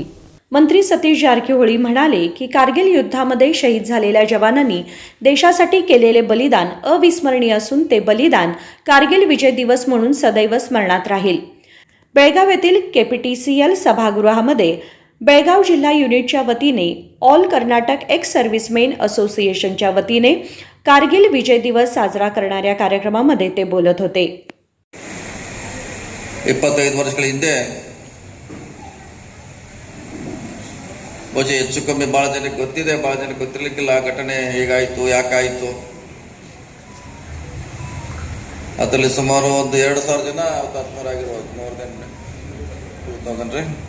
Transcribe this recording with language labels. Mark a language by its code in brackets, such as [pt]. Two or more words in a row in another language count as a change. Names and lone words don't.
[mr] मंत्री सतीश जारकिहोळी म्हणाले की कारगिल युद्धामध्ये शहीद झालेल्या जवानांनी देशासाठी केलेले बलिदान अविस्मरणीय असून ते बलिदान कारगिल विजय दिवस म्हणून सदैव स्मरणात राहील. बेळगाव येथील KPTCL सभागृहामध्ये बेळगाव जिल्हा युनिटच्या वतीने ऑल कर्नाटक एक्स सर्व्हिसमेन असोसिएशनच्या वतीने कारगिल विजय दिवस साजरा करणाऱ्या कार्यक्रमामध्ये ते बोलत होते. [kn] 25 ವರ್ಷಗಳ ಹಿಂದೆ ಬಹುಶಃ ಹೆಚ್ಚು ಕಮ್ಮಿ ಭಾಳ ಜನಕ್ಕೆ ಗೊತ್ತಿದೆ, ಭಾಳ ಜನಕ್ಕೆ ಗೊತ್ತಿರಲಿಕ್ಕಿಲ್ಲ ಆ ಘಟನೆ ಹೇಗಾಯಿತು, ಯಾಕಾಯಿತು. ಅದರಲ್ಲಿ ಸುಮಾರು ಒಂದು 2,000 ಜನ ಹುತಾತ್ಮರಾಗಿರ್ಬೋದು, [en] more than [kn] 2,000 ರೀ.